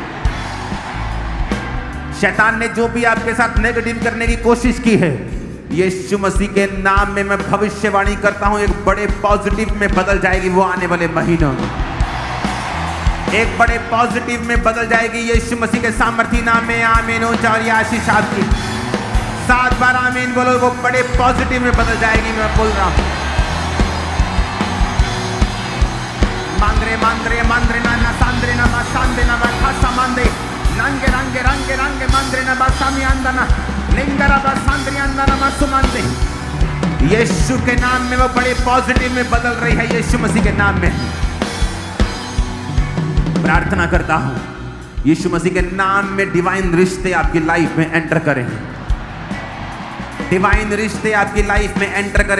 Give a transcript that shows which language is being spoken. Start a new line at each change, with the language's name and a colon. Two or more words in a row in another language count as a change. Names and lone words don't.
Hindi: शैतान ने जो भी आपके साथ नेगेटिव करने की कोशिश की है, यीशु मसीह के नाम में मैं भविष्यवाणी करता हूं, एक बड़े पॉजिटिव में बदल जाएगी वो आने वाले महीनों में। एक बड़े पॉजिटिव में बदल जाएगी यीशु मसीह के सामर्थी नाम में। आमीन, ऊंचाई आशीष आपकी। 7 बार आमीन बोलो, वो बड़े पॉजिटिव में बदल जाएगी। मैं बोल रहा हूं, मांद्रे मांद्रे मांद्रे ना ना सांद्रे ना मा सांदे ना मा खासा मांदे रंगे रंगे रंगे रंगे मांद्रे ना बा सामी अंदना लिंगरा बा सांद्रे अंदना मा सुमांदे। यीशु के नाम में वो बड़े पॉजिटिव में बदल रही है यीशु मसीह के नाम में। प्रार्थना करता हूं यीशु मसीह के नाम में डिवाइन रिश्ते आपकी लाइफ में एंटर करें, डिवाइन रिश्ते आपकी लाइफ में एंटर करें।